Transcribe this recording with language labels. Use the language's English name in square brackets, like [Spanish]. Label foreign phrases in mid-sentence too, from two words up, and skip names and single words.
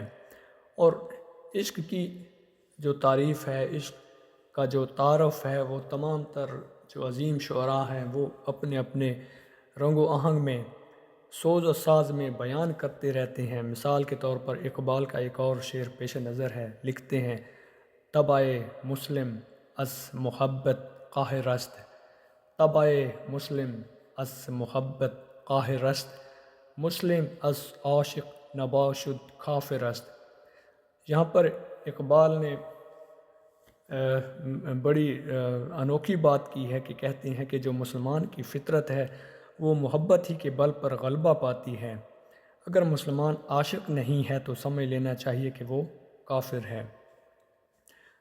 [Urdu] اور عشق کی جو تعریف ہے، عشق کا جو تعارف ہے، وہ تمام تر جو عظیم شعراء ہیں وہ اپنے اپنے رنگ و آہنگ میں، سوز و ساز میں بیان کرتے رہتے ہیں۔ مثال کے طور پر اقبال کا ایک اور شعر پیش نظر ہے۔ لکھتے ہیں، [Persian] طبع مسلم از محبت قاہر است، طبع مسلم از محبت قاہر است، مسلم از عاشق نباشد کافر است۔ [Urdu] یہاں پر اقبال نے بڑی انوکھی بات کی ہے، کہ کہتے ہیں کہ جو مسلمان کی فطرت ہے وہ محبت ہی کے بل پر غلبہ پاتی ہے۔ اگر مسلمان عاشق نہیں ہے تو سمجھ لینا چاہیے کہ وہ کافر ہے۔